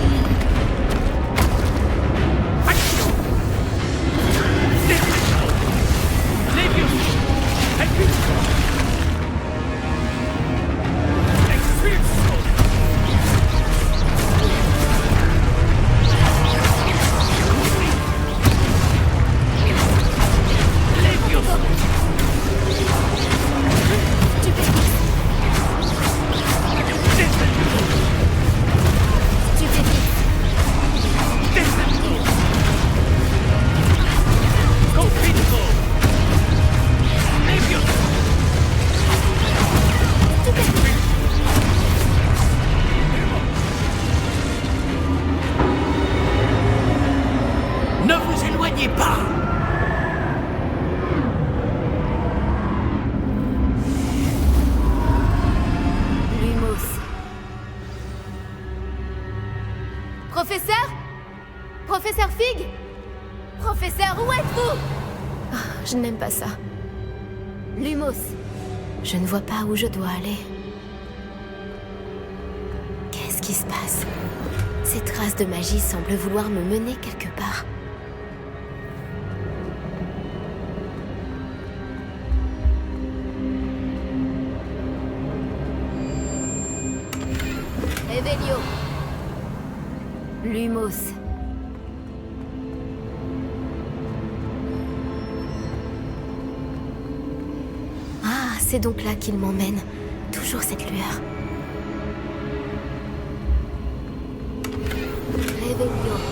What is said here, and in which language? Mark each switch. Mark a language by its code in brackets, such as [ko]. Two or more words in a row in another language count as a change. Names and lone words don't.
[fr] Action! Levioso! Expulso! Expulso! Levioso! Stupéfique! Descendo! Confitto! Levioso! Ne vous éloignez pas! Lumos. Professeur? Professeur Fig? Professeur, où êtes-vous? Ah, je n'aime pas ça. Lumos. Je ne vois pas où je dois aller. Qu'est-ce qui se passe? Ces traces de magie semblent vouloir me mener quelque part. Revelio. Lumos. Ah, c'est donc là qu'il m'emmène. Toujours cette lueur. Revelio.